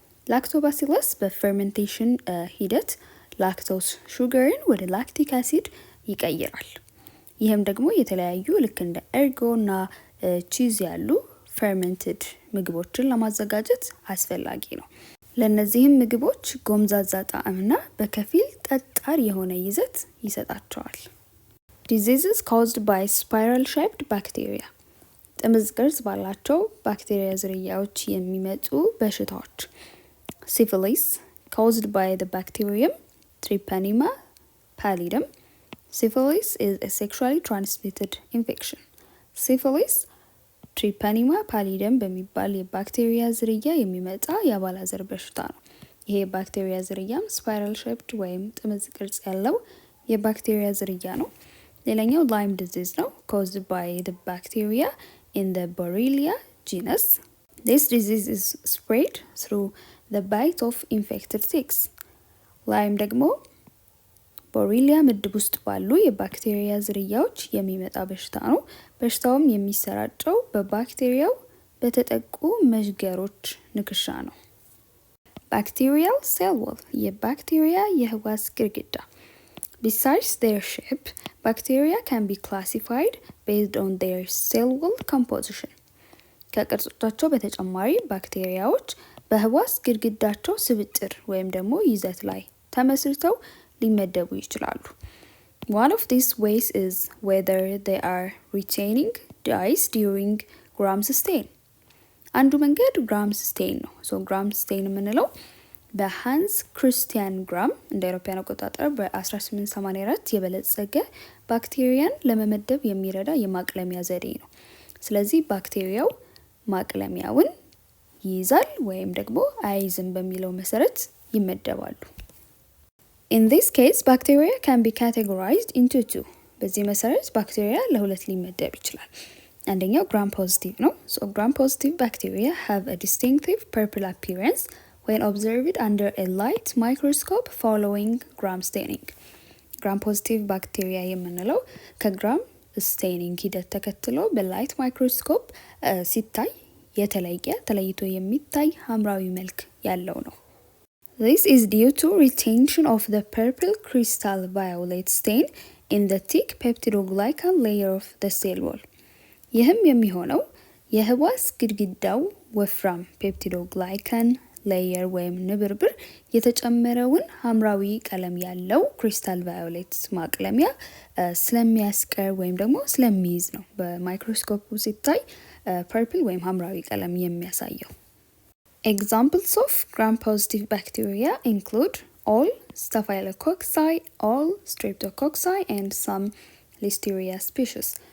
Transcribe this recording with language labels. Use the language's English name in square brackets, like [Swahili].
[Amharic] ላክቶባሲለስ በፈርመንቴሽን ሂደት ላክቶስ ሹገርን ወደ ላክቲክ አሲድ ይቀይራል። ይህም ደግሞ የተለያዩ ልክ እንደ እርጎ እና ቺዝ ያሉ ፈርመንትድ ምግቦችን ለማዘጋጀት አስፈላጊ ነው። ለእነዚህም ምግቦች ጎምዛዛ ጣዕምና በከፊል ጠጣር የሆነ ይዘት ይሰጣቸዋል። [English] Diseases caused by spiral shaped bacteria. [Amharic] ጥምዝ ቅርጽ ባላቸው ባክቴሪያ ዝርያዎች የሚመጡ በሽታዎች [English] Syphilis, caused by the bacterium Treponema pallidum. Syphilis is a sexually transmitted infection. [Amharic] Syphilis Treponema pallidum በሚባል የባክቴሪያ ዝርያ የሚመጣ የአባላዘር በሽታ ነው። ይሄ የባክቴሪያ ዝርያም ስፓይራል ሼፕድ ወይም ጥምዝ ቅርጽ ያለው የባክቴሪያ ዝርያ ነው። ሌላኛው Lyme disease ነው, [English] caused by the bacteria in the Borrelia genus. This disease is spread through the bite of infected ticks. [Amharic] ላይም ደግሞ ቦሬሊያ ምድብ ውስጥ ባሉ የባክቴሪያ ዝርያዎች የሚመጣ በሽታ ነው። በሽታውም የሚሰራጨው በባክቴሪያው በተጠቁ መዥገሮች ንክሻ ነው። [English] Bacterial cell wall, [Amharic] የባክቴሪያ የህዋስ ግድግዳ። [English] Besides their shape, bacteria can be classified based on their cell wall composition. [Amharic] ከቅርጾቻቸው በተጨማሪ ባክቴሪያዎች በህዋስ ግድግዳቸው ስብጥር ወይም ደግሞ ይዘት ላይ ተመስርተው ሊመደቡ ይችላሉ። [English] One of these ways is whether they are retaining dyes during Gram stain. [Amharic] አንዱ መንገድ ግራም ስቴን ነው። ግራም ስቴን የምንለው በሃንስ ክሪስቲያን ግራም እንደ አውሮፓውያን አቆጣጠር በ1884 የበለጸገ ባክቴሪያን ለመመደብ የሚረዳ የማቅለሚያ ዘዴ ነው። ስለዚህ ባክቴሪያው ማቅለሚያውን ይይዛል ወይም ደግሞ አይዝም በሚለው መሰረት ይመደባሉ። [English] In this case, bacteria can be categorized into two. [Amharic] በዚህ መሰረት ባክቴሪያ ለሁለት ሊመደብ ይችላል። አንደኛው gram positive ነው። [English] So gram positive bacteria have a distinctive purple appearance when observed under a light microscope following gram staining. [Amharic] gram positive bacteria የምንለው ከግራም ስቴኒንግ ሂደት ተከትሎ በላይት ማይክሮስኮፕ ሲታይ ተለይቶ የሚታይ ሐምራዊ መልክ ያለው ነው። [English] This is due to retention of the purple crystal violet stain in the thick peptidoglycan layer of the cell wall. [Amharic] ይህም የሚሆነው የህዋስ ግድግዳው ወፍራም ፔፕቲዶግላይካን ሌየር ወይም ንብርብር የተጨመረውን ሐምራዊ ቀለም ያለው ክሪስታል ቫዮሌት ማቅለሚያ ስለሚያስቀር ወይም ደግሞ ስለሚይዝ ነው በማይክሮስኮፕ ሲታይ ፐርፕል ወይም ሐምራዊ ቀለም የሚያሳየው። [English] Examples of gram-positive bacteria include all Staphylococci, all Streptococci, and some Listeria species.